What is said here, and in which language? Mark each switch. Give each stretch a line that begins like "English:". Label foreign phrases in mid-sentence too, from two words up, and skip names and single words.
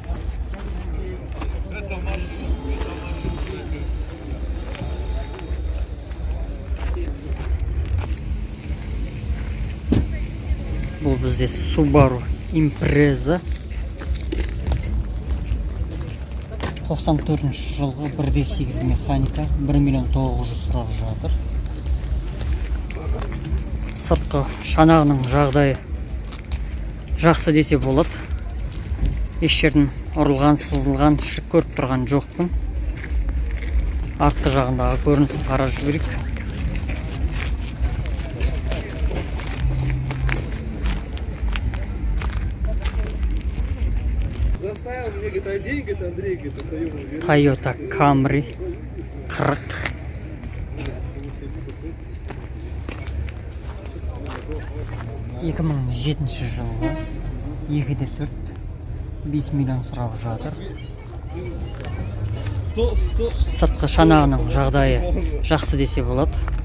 Kazakh: Бұл бізде Subaru Impreza 94 жылғы 1,8 механика 1 миллион 900 сұрап жатыр. Сыртқы шанағының жағдайы жақсы десе болады. Еш жерден ұрылған, сызылған, шірік көріп тұрған жоқпын. Артқы жағындағы көрінісін қарап жіберейік.
Russian: Заставил мне, говорит, один, говорит, Андрей, говорит, отдаю ему.
Kazakh: Toyota Camry 40. Екі мың жетінші жылғы 2,4 5 миллион сұрап жатыр. Сыртқы шанағының жағдайы жақсы десе болады.